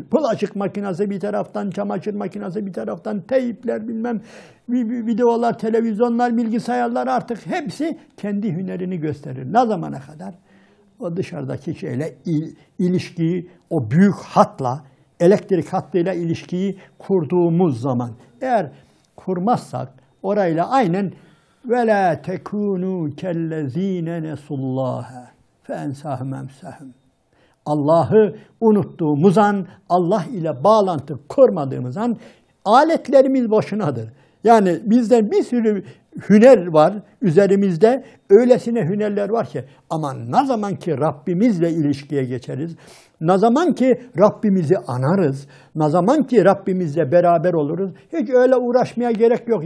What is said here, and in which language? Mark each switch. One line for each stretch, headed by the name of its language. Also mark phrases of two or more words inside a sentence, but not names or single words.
Turkish: Bulaşık makinesi bir taraftan, çamaşır makinesi bir taraftan, teypler bilmem, videolar, televizyonlar, bilgisayarlar artık hepsi kendi hünerini gösterir. Ne zamana kadar? O dışarıdaki şeyle ilişkiyi, o büyük hatla, elektrik hattıyla ilişkiyi kurduğumuz zaman. Eğer kurmazsak orayla aynen
Arabic: وَلَا تَكُونُوا كَالَّذ۪ينَ نَسُوا اللّٰهَ فَاَنْسَاهُمْ اَمْسَهُمْ
Turkish: Allah'ı unuttuğumuz an, Allah ile bağlantı kurmadığımız an aletlerimiz boşunadır. Yani bizden bir sürü hüner var üzerimizde. Öylesine hünerler var ki ama ne zaman ki Rabbimizle ilişkiye geçeriz, ne zaman ki Rabbimizi anarız, ne zaman ki Rabbimizle beraber oluruz, hiç öyle uğraşmaya gerek yok.